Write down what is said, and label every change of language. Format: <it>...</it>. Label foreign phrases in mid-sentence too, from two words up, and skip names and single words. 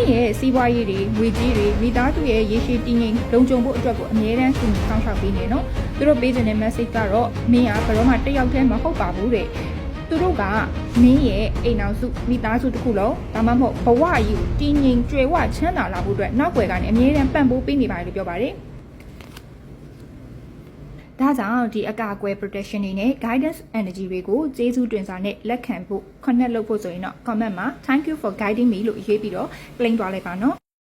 <my>ရဲ့စီးပွားရေးတွေငွေကြေးတွေမိသားစုရဲ့ရေရှည်တည်ငြိမ်လုံခြုံဖို့အတွက်ကိုအမြဲတမ်းကူညီဆောင်ရှောက်ပေးနေနော်သူတို့ပေးတဲ့ message ကတော့မင်းကဘယ်တော့မှတယောက်တည်းမဟုတ်ပါဘူးတဲ့သူတို့ကမင်းရဲ့အိမ်အောင်စုမိသားစုတစ်ခုလုံးဒါမှမဟုတ်ဘဝကြီးကိုတည်ငြိမ်ကြွယ်ဝချမ်းသာလာဖို့အတွက်နောက်ွယ်ကနေအမြဲတမ်းပံ့ပိုးပေးနေပါတယ်လို့ပြောပါတယ်။ ဒါကြောင့်ဒီအကာအကွယ် protection တွေနဲ့</my> <en>guidance energy</en> <my>တွေကိုကျေးဇူးတင်စာနဲ့လက်ခံဖို့ connect လုပ်ဖို့ဆိုရင်တော့ comment မှာ</my> <en>thank you for guiding me</en> <my>လို့ရေးပြီးတော့ claim သွားလိုက်ပါနော်။</my>